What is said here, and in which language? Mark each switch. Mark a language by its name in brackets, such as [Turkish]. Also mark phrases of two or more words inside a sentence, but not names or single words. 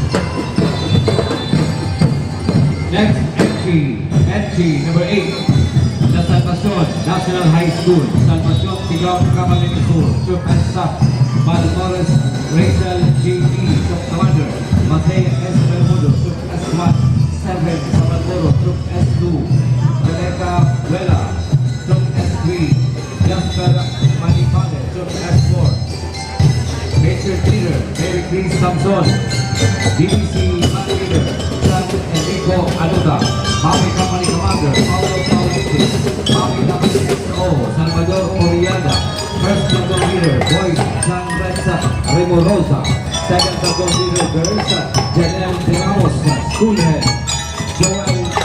[English] Next entry number 8, the Salvacion National High School, Salvacion, Sigaw, Camarines Sur, Troop and Staff, Balmores, Rachel J.D., Troop Commander, Mateo S. Bermudo, Troop S1, 7, Sabalmoro, Troop S2, Rebecca Vela, Troop S3, Jasper Manipale, Troop S4, Major Leader, Mary Chris Samson, DVC Leader, San Enrico Anuda, Mami Company Commander, Paulo Paulitis, Mami Company XO, Salvador Oriada, First Platoon Leader, Boys, San Renza, Remo Rosa, Second Platoon Leader, Girls, Janelle De Ramos, School Head, Joel P.